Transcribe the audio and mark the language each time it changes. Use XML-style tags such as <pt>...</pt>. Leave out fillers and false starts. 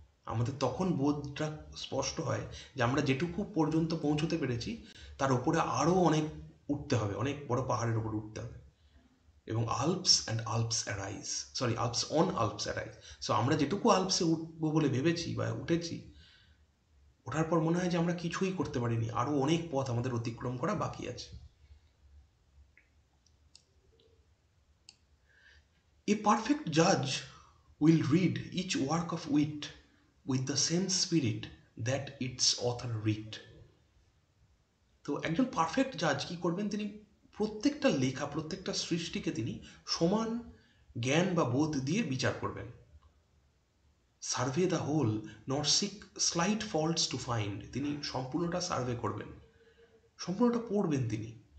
<bn>আমাদের তখন বোধটা স্পষ্ট হয় যে আমরা যেটুকু পর্যন্ত পৌঁছতে পেরেছি তার উপরে আরও অনেক উঠতে হবে, অনেক বড় পাহাড়ের ওপর উঠতে হবে। এবং</bn> <en>Alps and Alps arise, sorry Alps on Alps arise.</en> <bn>So আমরা যেটুকু আল্পসে উঠবো বলে ভেবেছি বা উঠেছি, ওঠার পর মনে হয় যে আমরা কিছুই করতে পারিনি, আরও অনেক পথ আমাদের অতিক্রম করা বাকি আছে।</bn> <en>A perfect judge will read each work of wit with the same spirit that its author writ.</en> <bn>তো একজন পারফেক্ট জাজ কি করবেন, তিনি প্রত্যেকটা লেখা, প্রত্যেকটা সৃষ্টিকে তিনি সমান জ্ঞান বা বোধ দিয়ে বিচার করবেন।</bn> <en>survey the whole not seek slight faults to find,</en> <bn>তিনি সম্পূর্ণটা সার্ভে করবেন, সম্পূর্ণটা পড়বেন তিনি।</bn>